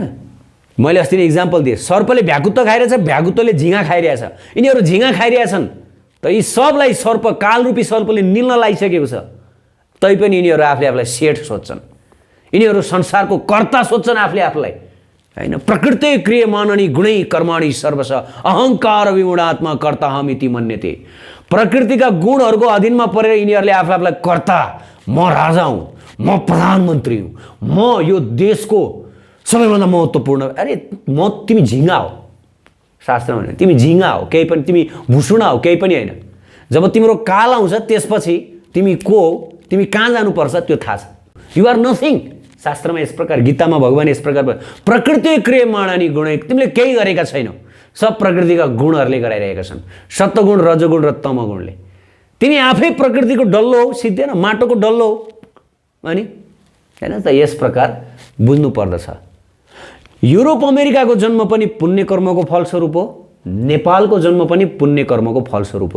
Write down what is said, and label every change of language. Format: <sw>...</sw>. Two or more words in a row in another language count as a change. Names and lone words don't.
<ne>मैले अस्ति नै इक्जाम्पल दिएँ, सर्पले भ्याकुत्त खाइरहेछ, भ्याकुत्तले झिँगा खाइरहेछ। यिनीहरू झिँगा खाइरहेछन् त यी सबलाई सर्प, कालरूपी सर्पले निल्न लागिसकेको छ। तैपनि यिनीहरू आफूलाई सेठ सोच्छन्। यिनीहरू संसारको कर्ता सोच्छन् आफूले आफूलाई हैन।</ne> <sa>प्रकृति क्रियमाणनि गुणै कर्माणि सर्वश अहङ्कार विमूढात्मा कर्ताहमिति मन्यते।</sa> <ne>प्रकृतिका गुणहरूको अधीनमा परेर यिनीहरूले आफूलाई कर्ता, म राजा हुँ, म प्रधानमन्त्री हुँ, म यो देशको सबैभन्दा महत्त्वपूर्ण। अरे तिमी झिँगा हो। शास्त्रमा भने तिमी झिँगा हो, केही पनि, तिमी भुसुडा हो, केही पनि होइन। जब तिम्रो काल आउँछ त्यसपछि तिमी को हो, तिमी कहाँ जानुपर्छ त्यो थाहा छ।</ne> <en>you are nothing.</en> <ne>शास्त्रमा यस प्रकार, गीतामा भगवान यस प्रकार</ne> <sa>प्रकृति क्रियमाणानि गुणै,</sa> <ne>तिमीले केही गरेका छैनौ, सब प्रकृतिका गुणहरूले गराइरहेका छन्, सत्वगुण रजगुण र तमगुणले। तिमी आफै प्रकृतिको डल्लो हो, सिद्धेन माटोको डल्लो हो अनि हैन त। यस प्रकार बुझ्नु पर्दछ। युरोप अमेरिकाको जन्म पनि पुण्य कर्मको फलस्वरूप हो, नेपालको जन्म पनि पुण्य कर्मको फलस्वरूप हो।</ne>